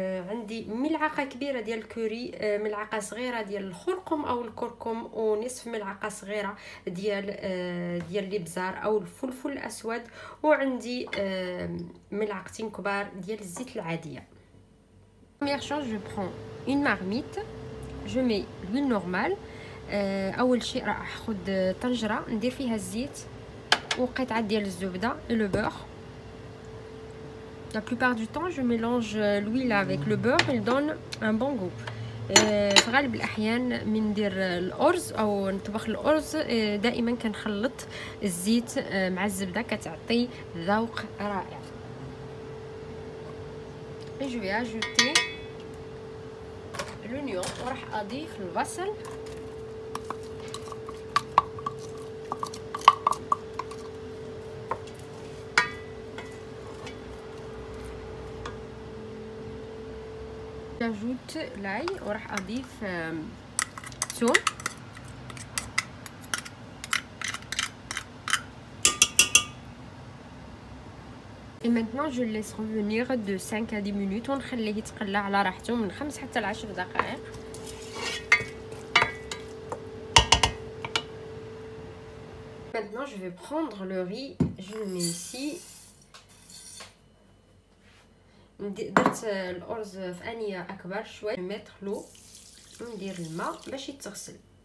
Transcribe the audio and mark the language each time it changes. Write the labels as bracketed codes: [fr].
[ar] عندي ملعقه كبيره ديال الكوري، ملعقه صغيره ديال الخرقوم او الكركم، ونصف ملعقه صغيره ديال الابزار او الفلفل الاسود، وعندي ملعقتين كبار ديال الزيت العاديه. [fr] Première chose, je prends une marmite, je mets l'huile normale. [ar] اول شيء راح اخذ طنجره ندير فيها الزيت وقطعه ديال الزبده [fr] et le beurre. La plupart du temps, je mélange l'huile avec le beurre, il donne un bon goût. [ar] في غالب الأحيان من ندير الأرز أو نطبخ الأرز دائما كنخلط الزيت مع الزبدة، كتعطي ذوق رائع. [fr] Et je vais ajouter l'oignon [ar] وراح أضيف البصل. [fr] J'ajoute l'ail [ar] وراح أضيف ثوم. [fr] Et maintenant je le laisse revenir de 5 à 10 minutes [ar] ونخليه يتقلى على راحته من 5 حتى ل 10 دقائق. [fr] Maintenant je vais prendre le riz, je le mets ici. [ar] درت الارز في انيه اكبر شويه، نميت لو وندير الماء باش يتغسل.